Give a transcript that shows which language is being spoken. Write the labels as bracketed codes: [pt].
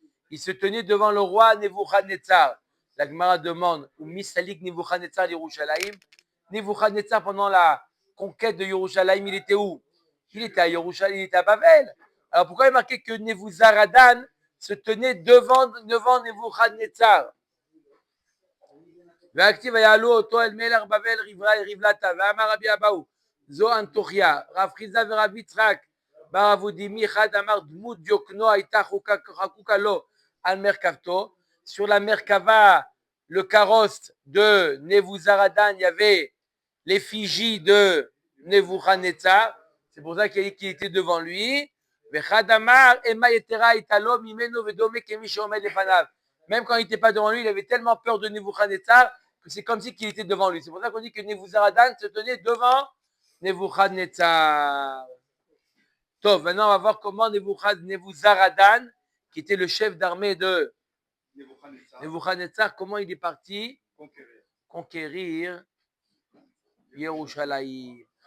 [fr] Il se tenait devant le roi Nebuchadnezzar. La Gemara demande où Misalik Nebuchadnezzar d'Yerushalayim. Nebuchadnezzar, pendant la conquête de Yerushalayim, il était où? Il était à Yerushalayim, il était à Babel. Alors pourquoi il est marqué que Nebuzaradan se tenait devant Nebuchadnezzar? [he] והכתיב ויעלו אותו אל מלך בבל רבלתה ואמר רבי אבאו זו אנטוכיה רב חיסדא ורב יצחק בר אבודימי אחד אמר דמות דיוקנו הייתה חקוקה לו על מרכבתו. [fr] Sur la merkava, le carrosse de Nebuzaradan, il y avait l'effigie de Nebuchadnezzar, c'est pour ça qu'il était devant lui. [he] ואחד אמר אמה יתרה הייתה לו ממנו ודומה כמי שעומד לפניו. [fr] Même quand il n'était pas devant lui, il avait tellement peur de Nebuchadnezzar que c'est comme si qu'il était devant lui. C'est pour ça qu'on dit que Nebuzaradan se tenait devant Nebuchadnezzar. Tov, maintenant on va voir comment Nebuzaradan, qui était le chef d'armée de Nebuchadnezzar, comment il est parti conquérir Yerushalayim.